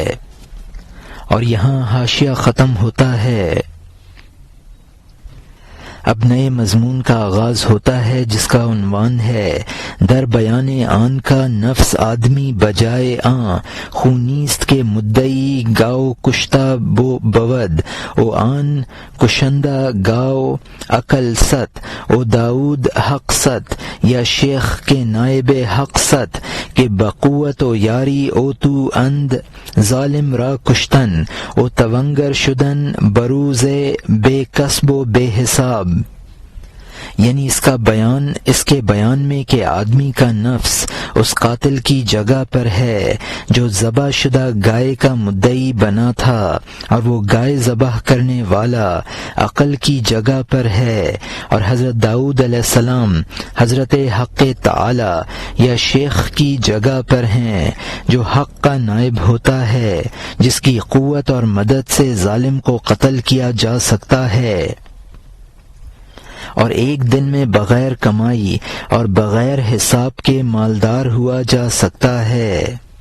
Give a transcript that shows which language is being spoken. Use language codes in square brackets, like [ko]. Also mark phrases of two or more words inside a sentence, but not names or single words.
[ur] اور یہاں حاشیہ ختم ہوتا ہے۔ اب نئے مضمون کا آغاز ہوتا ہے جس کا عنوان ہے [fa] در بیان آن [ur] کا [fa] نفس آدمی بجائے آن خونیست کے مدعی گاؤ کشتہ بود او آن کشندہ گاؤ عقل ست او داؤد حق ست یا شیخ کے نائب حق ست کہ بقوت و یاری او تو اند ظالم را کشتن او تونگر شدن بروز بے کسب و بے حساب. [ur] یعنی اس کے بیان میں کہ آدمی کا نفس اس قاتل کی جگہ پر ہے جو ذبح شدہ گائے کا مدعی بنا تھا، اور وہ گائے ذبح کرنے والا عقل کی جگہ پر ہے، اور حضرت داؤد علیہ السلام حضرت حق تعالی یا شیخ کی جگہ پر ہیں جو حق کا نائب ہوتا ہے، جس کی قوت اور مدد سے ظالم کو قتل کیا جا سکتا ہے، اور ایک دن میں بغیر کمائی اور بغیر حساب کے مالدار ہوا جا سکتا ہے.